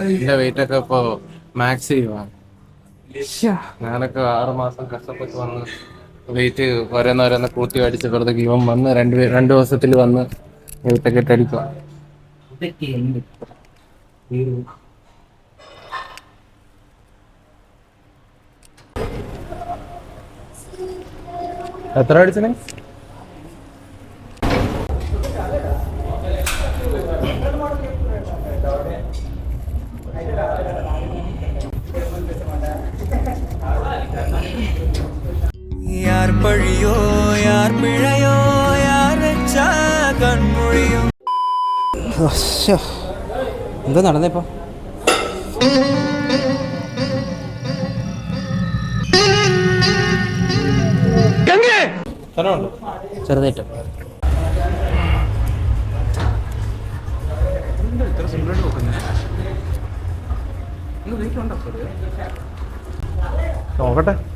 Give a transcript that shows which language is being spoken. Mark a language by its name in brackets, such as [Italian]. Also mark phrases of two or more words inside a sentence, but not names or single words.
[Malayalam] എന്റെ വെയിറ്റ് ഒക്കെ ഇപ്പൊ മാക്സ് ചെയ്യുവാണ്. ഞാനൊക്കെ 6 മാസം കഷ്ടപ്പെട്ട് വന്ന് വെയിറ്റ് ഓരോന്നോരോന്ന് കൂട്ടി അടിച്ചപ്പോഴത്തേക്ക് ഇവൻ വന്ന് 2 ദിവസത്തിൽ വന്ന് വെയിറ്റൊക്കെ ഇട്ടടിക്കുക. എത്ര അടിച്ചനെ? [Tamil] யார் பழியோ யார் பிழையோ யார் வெச்சா கண்மொழியோ. [Malayalam] എന്താ നടന്നേപ്പോ? ചെറുതായിട്ട് നോക്കട്ടെ.